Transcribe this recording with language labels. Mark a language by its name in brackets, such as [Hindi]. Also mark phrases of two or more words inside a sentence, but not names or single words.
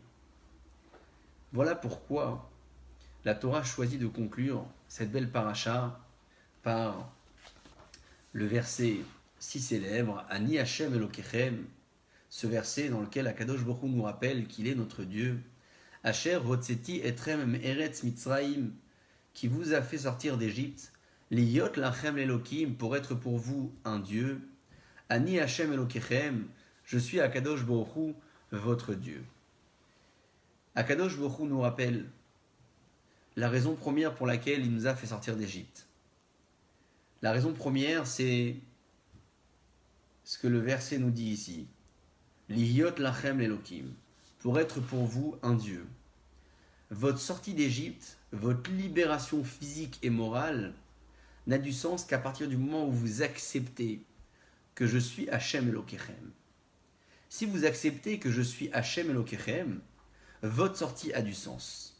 [French] Voilà pourquoi la Torah choisit de conclure cette belle paracha par le verset si célèbre, [Hebrew] אני ה' אלוקיכם, [French] ce verset dans lequel [Hebrew] הקדוש ברוך הוא [French] nous rappelle qu'il est notre Dieu, [Hebrew] אשר הוצאתי אתכם מארץ מצרים, [French] qui vous a fait sortir d'Égypte, [Hebrew] להיות לכם אלוקים, [French] pour être pour vous un Dieu, [Hebrew] אני ה' אלוקיכם, [French] je suis [Hebrew] הקדוש ברוך הוא, [French] votre Dieu. [Hebrew] הקדוש ברוך הוא [French] nous rappelle la raison première pour laquelle il nous a fait sortir d'Égypte. La raison première, c'est ce que le verset nous dit ici. [Hebrew] להיות לכם לאלוקים, [French] pour être pour vous un Dieu. Votre sortie d'Égypte, votre libération physique et morale n'a du sens qu'à partir du moment où vous acceptez que je suis [Hebrew] ה' אלוקיכם. [French] Si vous acceptez que je suis [Hebrew] ה' אלוקיכם, [French] votre sortie a du sens.